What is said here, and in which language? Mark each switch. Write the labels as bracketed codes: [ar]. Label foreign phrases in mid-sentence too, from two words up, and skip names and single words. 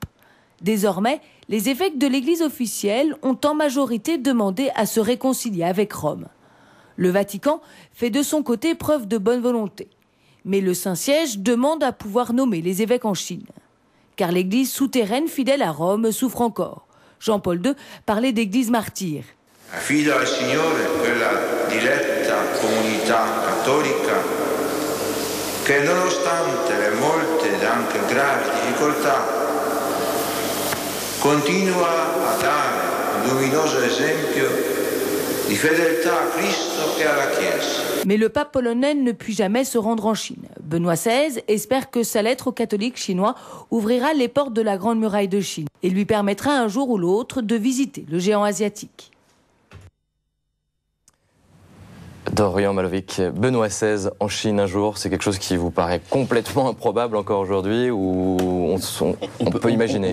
[fr] Désormais, les évêques de l'Église officielle ont en majorité demandé à se réconcilier avec Rome. Le Vatican fait de son côté preuve de bonne volonté. Mais le Saint-Siège demande à pouvoir nommer les évêques en Chine. Car l'Église souterraine fidèle à Rome souffre encore. Jean-Paul II parlait d'église martyre. [it] Affido al Signore quella diletta comunità cattolica che nonostante le molte ed anche gravi difficoltà continua a dare un luminoso esempio di fedeltà a Cristo e alla Chiesa. [fr] Mais le pape polonais ne put jamais se rendre en Chine. Benoît XVI espère que sa lettre aux catholiques chinois ouvrira les portes de la Grande Muraille de Chine et lui permettra un jour ou l'autre de visiter le géant asiatique. Dorian Malovic, Benoît XVI en Chine un jour, c'est quelque chose qui vous paraît complètement improbable encore aujourd'hui ou on peut imaginer?